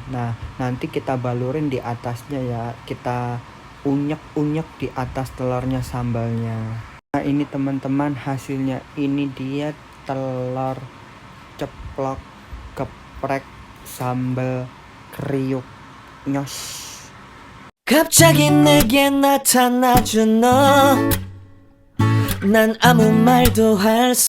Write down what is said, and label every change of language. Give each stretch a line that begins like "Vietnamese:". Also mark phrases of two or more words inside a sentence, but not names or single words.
Indonesian: Nah, nanti kita balurin di atasnya ya. Kita unyek-unyek di atas telurnya sambalnya. Nah, ini teman-teman hasilnya. Ini dia telur ceplok geprek sambal kriuk nyos.
Korean: 갑자기 내게 나타나준 너 난 아무 말도 할 수